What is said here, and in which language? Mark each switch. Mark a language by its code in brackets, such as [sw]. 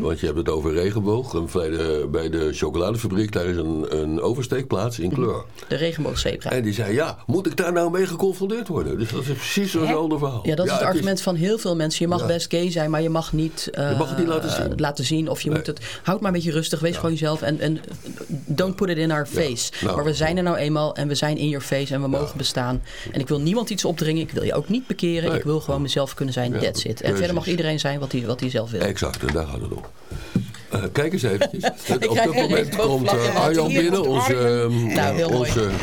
[nl] Want je hebt het over Regenboog. En bij de chocoladefabriek, daar is een oversteekplaats in kleur. De regenboogzebra. En die zei, ja, moet ik daar nou mee geconfronteerd worden? Dus dat is precies zo'n verhaal. Ja, dat is het argument van heel veel mensen. Je mag best gay zijn, maar je mag niet... Je mag het niet laten zien. Of je moet het... Houd maar een beetje rustig, wees gewoon jezelf. [en] En don't put it in our face. [nl] Ja. Nou, maar we zijn er nou eenmaal en we zijn in your face en we mogen bestaan. En ik wil niemand iets opdringen. Ik wil je ook niet bekeren. Nee. Ik wil gewoon mezelf kunnen zijn. Ja. That's it. En verder mag iedereen zijn wat hij zelf wil. Exact, en daar gaat het om. Kijk eens eventjes. Op dat moment komt Arjan binnen. Onze